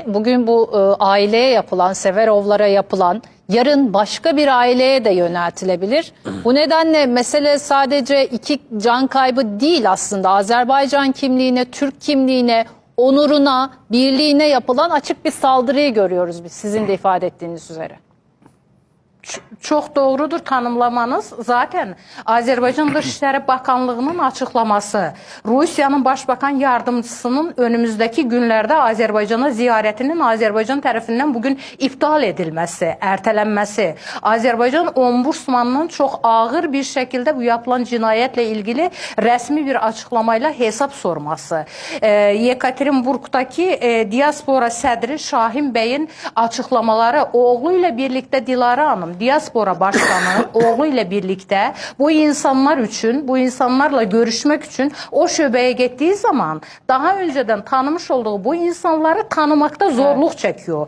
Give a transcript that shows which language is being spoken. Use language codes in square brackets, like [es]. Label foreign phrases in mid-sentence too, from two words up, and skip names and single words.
[tr] Bugün bu aileye yapılan, Severovlara yapılan, yarın başka bir aileye de yöneltilebilir. Bu nedenle mesele sadece iki can kaybı değil aslında. Azerbaycan kimliğine, Türk kimliğine, onuruna, birliğine yapılan açık bir saldırıyı görüyoruz biz, sizin de ifade ettiğiniz üzere. [az] Çox doğrudur tanımlamanız. Zaten Azərbaycan Dışişləri Bakanlığının açıqlaması, Rusiyanın Başbakan Yardımcısının önümüzdəki günlərdə Azərbaycana ziyarətinin Azərbaycan tərəfindən bugün iptal edilməsi, ertelənməsi, Azərbaycan Ombudsmanının çox ağır bir şəkildə bu yapılan cinayətlə ilgili rəsmi bir açıqlamayla hesab sorması, Yekaterinburgdakı diaspora sədri Şahin Bəyin açıqlamaları, oğlu ilə birlikdə Dilara Hanım, diaspora başkanı oğlu ilə birlikdə bu insanlar üçün, bu insanlarla görüşmək üçün o şöbəyə getdiyi zaman daha öncədən tanımış olduğu bu insanları tanımakta zorluq çəkiyor.